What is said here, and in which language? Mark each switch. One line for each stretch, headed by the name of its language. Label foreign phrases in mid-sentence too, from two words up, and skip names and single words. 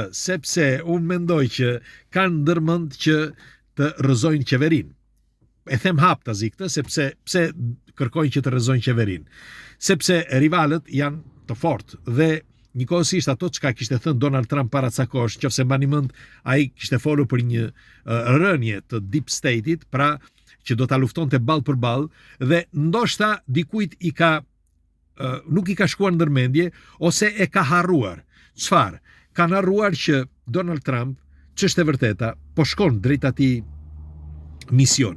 Albanian: Sepse unë mendoj që kanë ndërmend që të rrëzojnë qeverinë. E them haptazi këtë, sepse pse kërkojnë që të rrëzojnë qeverinë? Sepse rivalët janë të fortë dhe njëkohësisht ato çka kishte thënë Donald Trump para ca kohësh, nëse mbani mend, ai kishte folur për një rënje të
English: deep state-
Albanian: it, pra që do ta luftonte ball për ball, dhe ndoshta dikujt nuk i ka shkuar ndërmendje ose e ka harruar. Çfarë? Kanë harruar që Donald Trump, ç'është e vërteta, po shkon drejt atij misioni.